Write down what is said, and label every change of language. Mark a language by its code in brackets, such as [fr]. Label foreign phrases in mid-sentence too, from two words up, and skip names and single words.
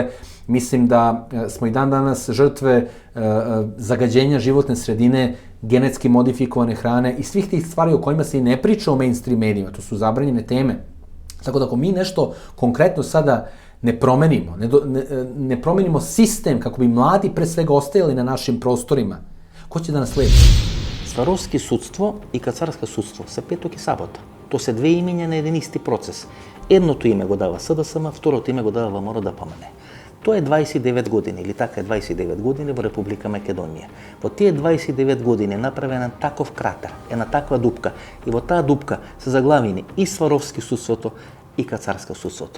[sr] Mislim da smo i dan danas žrtve zagađenja životne sredine, genetski modifikovane hrane i svih tih stvari o kojima se i ne priča u mainstream medijima, to su zabranjene teme. Tako da ako mi nešto konkretno sada ne promenimo, ne promenimo sistem kako bi mladi pre svega ostajali na našim prostorima, ko će da nas sledi? [mk] Сваровски судство и Кацарско судство се петок и сабота. То се две имења на еден исти процес. Едното име го дава СДСМ, второто име го дава ВМРО ДПМН. Тоа е 29 години, или така е 29 години во Република Македонија. Во тие 29 години е направен таков кратер, една таква дупка, и во таа дупка се заглавени и Сваровски судството и Кацарско судството.